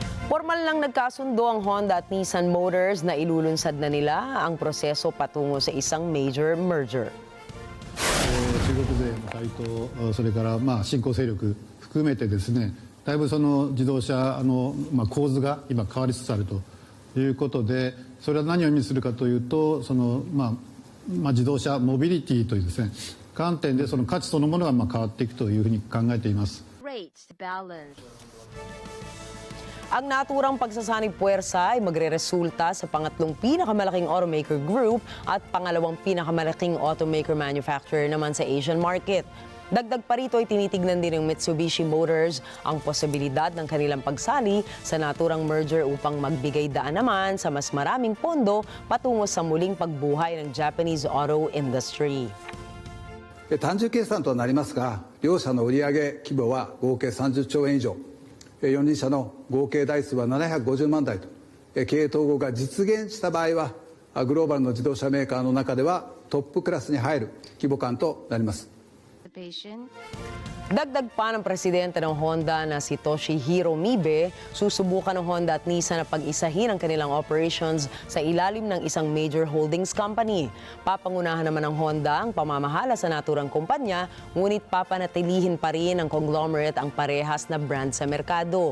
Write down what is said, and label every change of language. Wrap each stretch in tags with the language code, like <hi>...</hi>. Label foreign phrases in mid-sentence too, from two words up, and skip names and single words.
<tl>Formal lang nagkasundo ang Honda at Nissan Motors na ilulunsad na nila ang proseso patungo sa isang</tl> <en>major merger.</en> <ja>中国勢の台頭、それから新興勢力含めてですね、だいぶその自動車構図が今変わりつつあるということで、それは何を意味するかというと、自動車モビリティというですね、観点でその価値そのものが変わっていくというふうに考えています。</ja> <tl>Ang naturang pagsasanib puwersa ay magreresulta sa pangatlong pinakamalaking</tl> <en>automaker group</en> <tl>at pangalawang pinakamalaking</tl> <en>automaker manufacturer</en> <tl>naman sa</tl> <en>Asian market.</en> <tl>Dagdag pa rito ay tinitignan din ng Mitsubishi Motors ang posibilidad ng kanilang pagsali sa naturang merger upang magbigay daan naman sa mas maraming pondo patungo sa muling pagbuhay ng</tl> <en>Japanese auto industry.</en> <ja>単純計算となりますが、両社の売上規模は合計30兆円以上。4人社の合計台数は750万台と、経営統合が実現した場合は、グローバルの自動車メーカーの中ではトップクラスに入る規模感となります。</ja> <tl>Dagdag pa ng presidente ng Honda na si Toshihiro Mibe, susubukan ng Honda at Nissan na pag-isahin ang kanilang operations sa ilalim ng isang</tl> <en>major holdings company.</en> <tl>Papangunahan naman ng Honda ang pamamahala sa naturang kumpanya, ngunit papanatilihin pa rin ng conglomerate ang parehas na brand sa merkado.</tl>